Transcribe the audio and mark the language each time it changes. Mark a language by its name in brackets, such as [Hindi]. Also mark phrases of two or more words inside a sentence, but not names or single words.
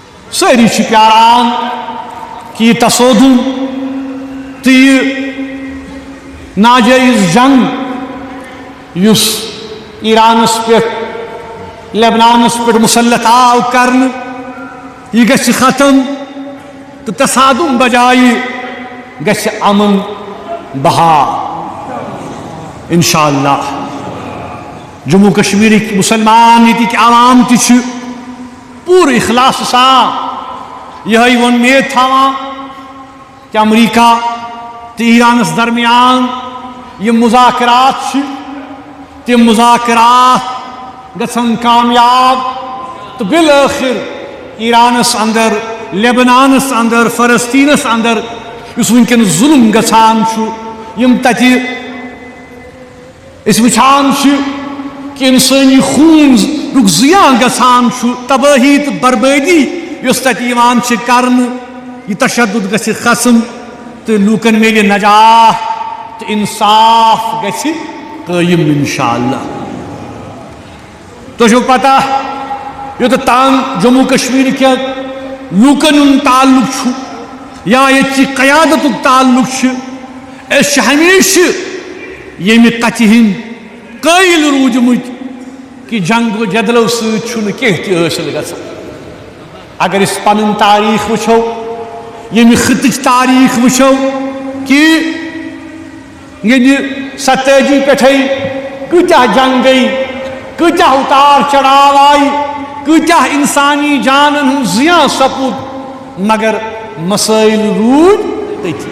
[Kashmiri] ساری پیاران کہ یہ تصادم تو یہ ناجائز جنگ یس ایرانس پہ لبنانس پہ مسلط آو کرن یہ گژھِ ختم تو تصادم بجائے گژھِ امن بحال انشاءاللہ. جموں کشمیر مسلمان یہ عوام تہ پور اخلاص سان یہ ومید تھاوان کہ امریکہ تو ایرانس درمیان یہ مذاکرات تم مذاکرات گژھن کامیاب تو بالآخر ایرانس اندر لبنانس اندر فلسطینس اندر اس ونکن ظلم گژھان یم تتہ اس وچھان کہ انسانی خون رک زیاں گژھان تباہی تو بربادی یس تتہ یوان کرن یہ تشدد گژھِ ختم تو لوکن میلہِ نجات تو انصاف گژھِ قائم انشاءاللہ. تو چھو پتہ یوت تام جموں کشمیر کے لوکن تعلق یا یہ قیادت تعلق اس ہمیشہ یمہ کتھ ہند قائل روٗدمٕتۍ کہ جنگ و جدلو سۭتۍ کینٛہہ تہِ حٲصِل گژھان. اگر اس پنن تاریخ وچھو یمہ خطٕچ تاریخ وچھو کہ یعنی 87 پٮ۪ٹھَے کۭتیاہ جنگ گئی کۭتیاہ اتار چڑھاو آئی کۭتیاہ انسانی جانن ہُنٛد زیاں سپُد مگر مسائل روٗدۍ تٔتھی.